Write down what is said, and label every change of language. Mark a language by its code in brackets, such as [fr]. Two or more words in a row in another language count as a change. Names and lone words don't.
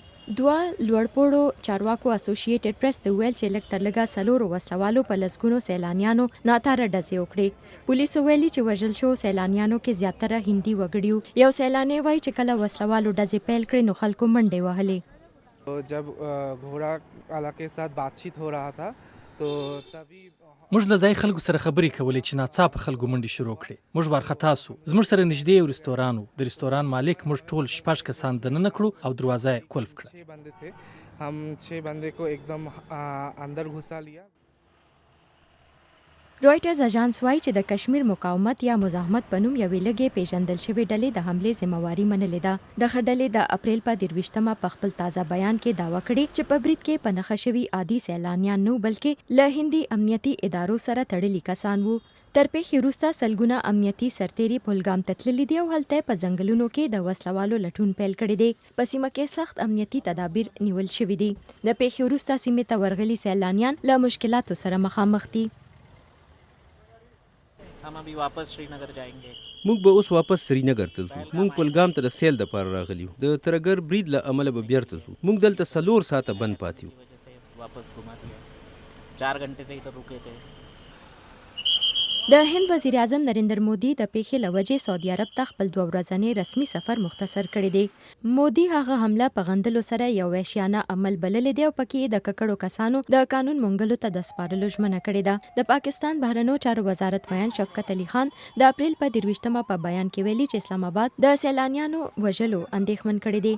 [ps] دوه لوړپوړو چارواکو اسوسییټډ پریس ته ویل چې لږ تر لږه څلورو وسلوالو په لسګونو سیلانیانو ناتاره ډزې وکړې. پولیسو ویلي چې وژل شو سیلانیانو کې زیاتره هندي وګړي. یو سیلانی وایي چې کله وسلوالو ډزې پیل کړې نو خلکو منډې وهلې. [hi] जब घोड़ा वाला के साथ बातचीत हो रहा था तो तभी [ps] موږ له ځای خلکو سره خبرې کولې چې ناڅاپه خلکو منډې شروع کړې. موږ وارخطا سو. زموږ سره نږدې یو رستوران و. د رستوران مالک موږ ټول 6 کسان دننه کړو او دروازه یې قلف کړه. [hi] 6 बंदे थे, हम 6 बंदे को एकदम अंदर घुसा लिया. [ps] رویټرز اژانس وایي چې د کشمیر مقاومت یا مزاحمت په نوم یوې لږې پیژندل شوې ډلې د حملې ذمہواري منلې ده. دغه ډلې د اپریل په 23مه په خپل تازه بیان کې دعوا کړې چې په برید کې په نښه شوي عادي سیلانیان نه بلکې له هندي امنیتي ادارو سره تړلي کسان وو. تر پیښې وروسته سلګونه امنیتي سرتیري پلګام ته تللي دي او هلته په ځنګلونو کې د وسلوالو لټون پیل کړی دی. په سیمه کې سخت امنیتي تدابیر نیول شوي دي. د پیښې وروسته سیمې ته ورغلي سیلانیان له مشکلاتو سره مخامخ دي. [hi] हम अभी वापस श्रीनगर जाएंगे. [ps] موږ به اوس واپس سرینګر ته ځو. موږ پلګام ته د سیل د پاره راغلیو. د ترګر برید له امله به بیرته ځو. موږ دلته 4 ساعته بند پاتیو. [hi] वजह से वापस घुमा दिया. 4 घंटे से इधर रुके थे. [ps] د هند وزیر اعظم نریندر مودي د پیښې له وجې سعودي عرب ته خپل 2 ورځنی رسمي سفر مختصر کړی دی. مودي هغه حمله په غندلو سره یو وحشیانه عمل بللی دی او پکې د ککړو کسانو د قانون منګلو ته د سپارلو ژمنه کړې ده. د پاکستان بهرنیو چارو وزارت ویان شفقت علي خان د اپریل په 23مه په بیان کې ویلي چې اسلام آباد د سیلانیانو وژلو اندېښمن کړی دی.